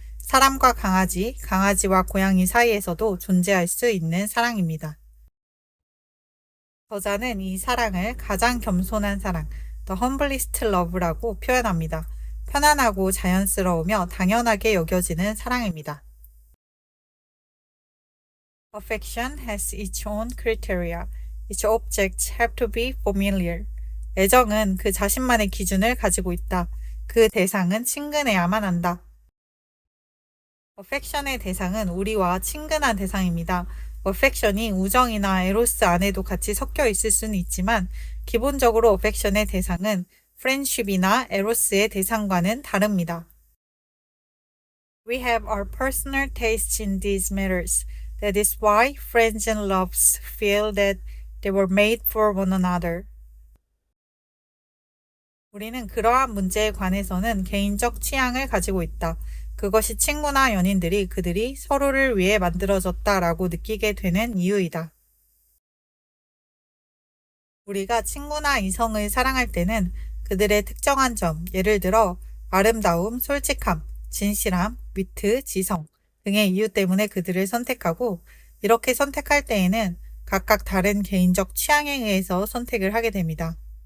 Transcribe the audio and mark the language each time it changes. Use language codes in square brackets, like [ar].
[ko] 사람과 강아지, 강아지와 고양이 사이에서도 존재할 수 있는 사랑입니다. 저자는 이 사랑을 가장 겸손한 사랑, [en] The humblest love [ko] 라고 표현합니다. 편안하고 자연스러우며 당연하게 여겨지는 사랑입니다. [en] Affection has its own criteria. Its objects have to be familiar. [ko] 애정은 그 자신만의 기준을 가지고 있다. 그 대상은 친근해야만 한다. affection의 대상은 우리와 친근한 대상입니다. affection이 우정이나 에로스 안에도 같이 섞여 있을 수는 있지만 기본적으로 affection의 대상은 friendship이나 에로스의 대상과는 다릅니다. [en] We have our personal tastes in these matters. That is why friends and loves feel that they were made for one another. [ko] 우리는 그러한 문제에 관해서는 개인적 취향을 가지고 있다. 그것이 친구나 연인들이 그들이 서로를 위해 만들어졌다라고 느끼게 되는 이유이다. 우리가 친구나 이성을 사랑할 때는 그들의 특정한 점, 예를 들어 아름다움, 솔직함, 진실함, 위트, 지성 등의 이유 때문에 그들을 선택하고 이렇게 선택할 때에는 각각 다른 개인적 취향에 의해서 선택을 하게 됩니다.